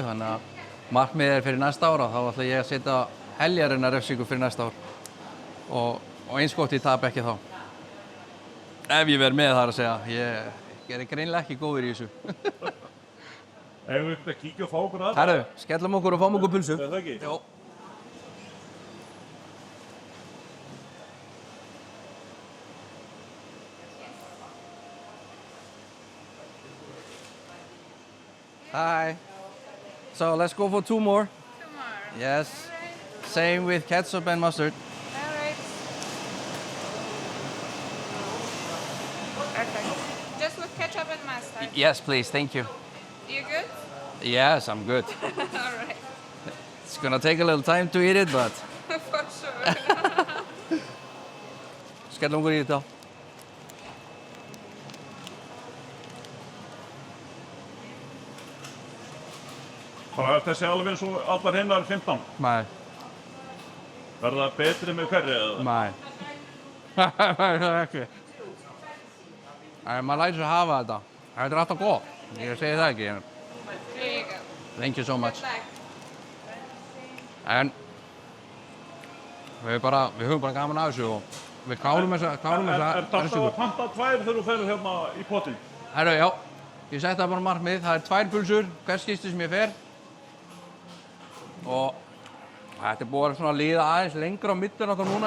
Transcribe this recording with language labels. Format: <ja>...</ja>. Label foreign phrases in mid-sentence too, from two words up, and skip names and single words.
<is>Þannig að markmiðið fyrir næsta ára, þá ætla ég að setja heljarinnar refsingu fyrir næsta ár. Og eins gott ég tap ekki þá. Ef ég verð með þar að segja, ég er greinilega ekki góður í þessu. Ef við ekki að kíkja og fá okkur að Herru, skellum okkur og fáum okkur pulsu. Er það ekki? Jó.</is> <en>Hi. So let's go for 2 more. 2 more. Yes. Alright. Same with ketchup and mustard. Alright. Okay. Just with ketchup and mustard. Yes, please. Thank you. You good? Yes, I'm good. Alright. It's gonna take a little time to eat it, but For sure.</en> <is>skellum okkur í þetta. Bara þessi alveg eins og allar hinnar 15. Nei. Verða betri með hverri eða? Nei. Það er ekki. Maður lætur sig hafa þetta. Þetta er alltaf gott. Ég segi það ekki.</is> <en>Here you go. Thank you so much. Good luck.</en> <is>En við höfum bara gaman af þessu og við klárum þessa Er þetta refsingu. að panta 2 þegar þú ferð hérna í potinn? Herru, já. Ég setti það bara markmið. Það er 2 pulsur, hvers skipti sem ég fer. Og þetta er búið að líða aðeins lengra á millun okkar núna.</is>